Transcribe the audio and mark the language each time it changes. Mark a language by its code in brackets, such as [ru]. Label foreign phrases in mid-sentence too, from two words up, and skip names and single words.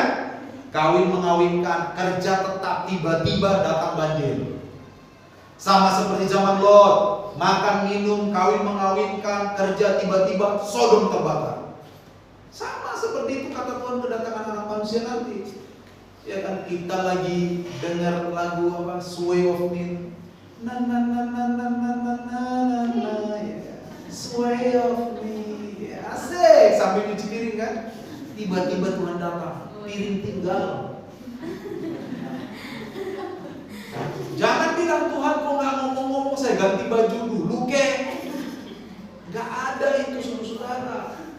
[id] Kawin mengawinkan, kerja tetap, tiba-tiba datang banjir. Sama seperti zaman Lot, makan, minum, kawin mengawinkan, kerja tiba-tiba Sodom terbakar. Sama seperti itu kata Tuhan kedatangan Anak Manusia nanti. Ya kan, kita lagi dengar lagu apa, Sway of Me, na na na na na na na na na, ya. Sway of Me, ya, asik sambil nyuci piring kan, tiba-tiba Tuhan datang, piring tinggal. Jangan bilang Tuhan kok nggak ngomong-ngomong, saya ganti baju dulu kek. Nggak ada itu saudara.